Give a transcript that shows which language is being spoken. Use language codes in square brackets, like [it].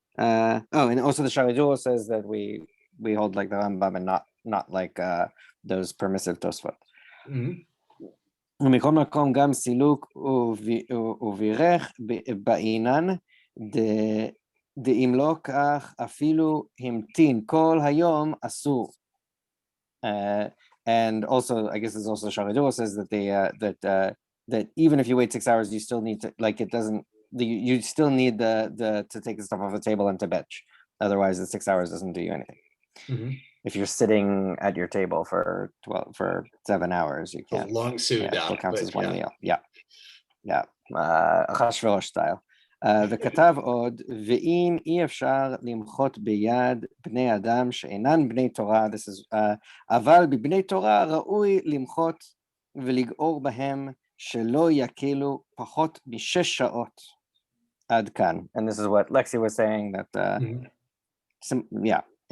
[en] And also the Sharidul says that we hold like the Rambam and not like those permissive Tosfot. [he] ומכל מקום גם סילוק ובירך בעינן, דאם לא כך אפילו המתין כל היום אסור. [en] And also, I guess there's also Sharidul says that that even if you wait 6 hours, you still need to you still need to take the stuff off the table and to bench. Otherwise, the 6 hours doesn't do you anything. If you're sitting at your table for 7 hours, you can't. A long suda. It still counts as one meal. Yeah. Achashverosh style. [he] וכתב עוד, ואם אי אפשר למחות ביד בני אדם שאינן בני תורה, אבל בבני תורה ראוי למחות ולגעור בהם שלא יקלו פחות מ6 שעות עד כאן. [en] And this is what Lexi was saying that, yeah.